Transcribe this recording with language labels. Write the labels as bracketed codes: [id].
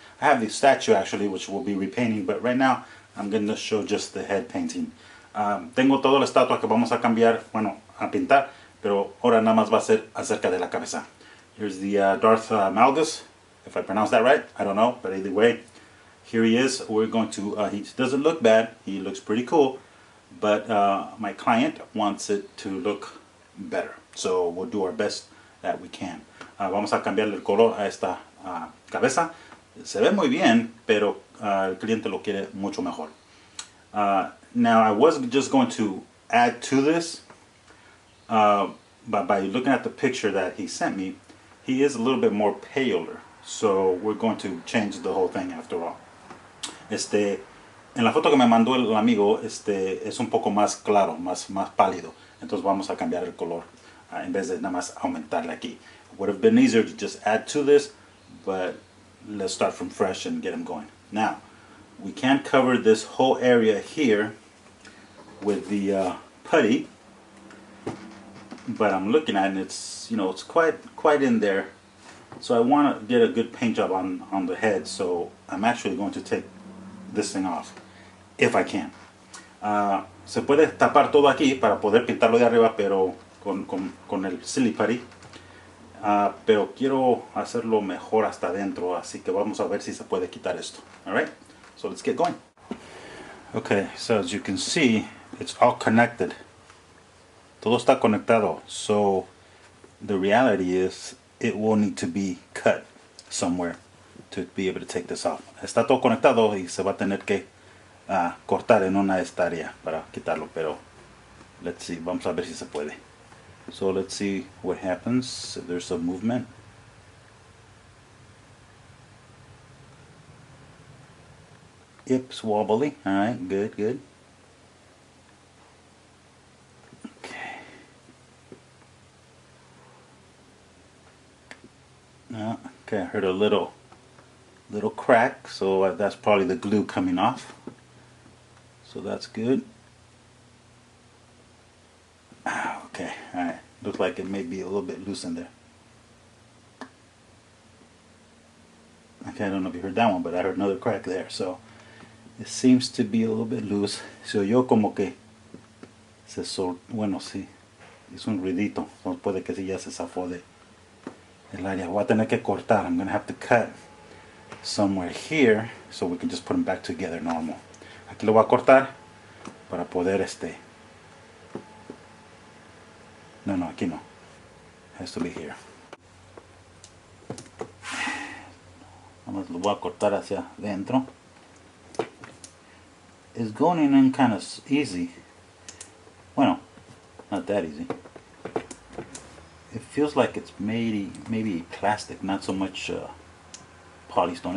[en] I have the statue actually, which we'll be repainting, but right now I'm going to show just the head painting. [es] Tengo toda la estatua que vamos a cambiar, bueno, a pintar, pero ahora nada más va a ser acerca de la cabeza. [en] Here's the Darth Malgus, if I pronounce that right, I don't know, but either way, here he is. We're going to, he doesn't look bad, he looks pretty cool, but my client wants it to look better, so we'll do our best that we can. [es] Vamos a cambiarle el color a esta cabeza. Se ve muy bien, pero el cliente lo quiere mucho mejor. [en] Now I was just going to add to this, but by looking at the picture that he sent me, he is a little bit more paler, so we're going to change the whole thing after all. [es] En la foto que me mandó el amigo, es un poco más claro, más pálido, entonces vamos a cambiar el color. En vez de nada más aumentarle aquí. [en] It would have been easier to just add to this, but let's start from fresh and get them going. Now, we can't cover this whole area here with the putty, but I'm looking at it and it's, you know, it's quite in there. So I want to get a good paint job on the head, so I'm actually going to take this thing off, if I can. [es] Se puede tapar todo aquí para poder pintarlo de arriba, pero con el silly putty, pero quiero hacerlo mejor hasta adentro, así que vamos a ver si se puede quitar esto. [en] Alright, so let's get going. Okay, so as you can see, it's all connected. [es] Todo está conectado, [en] so the reality is it will need to be cut somewhere to be able to take this off. [es] Está todo conectado y se va a tener que cortar en una esta área para quitarlo, pero [en] let's see, [es] vamos a ver si se puede. [en] So let's see what happens if there's some movement. Yep, it's wobbly. Alright, good. Okay. Okay, I heard a little crack, so that's probably the glue coming off. So that's good. Okay, alright. Looks like it may be a little bit loose in there. Okay, I don't know if you heard that one, but I heard another crack there. So it seems to be a little bit loose. [es] Se oyó como que bueno, sí, hizo un ruidito. So puede que sí ya se zafó de el área. Voy a tener que cortar. [en] I'm going to have to cut somewhere here so we can just put them back together normal. [es] Aquí lo voy a cortar para poder No, aquí no. [en] It has to be here. [es] Vamos, lo voy a cortar hacia adentro. [en] It's going in kind of easy. Bueno, not that easy. It feels like it's maybe plastic, not so much polystone.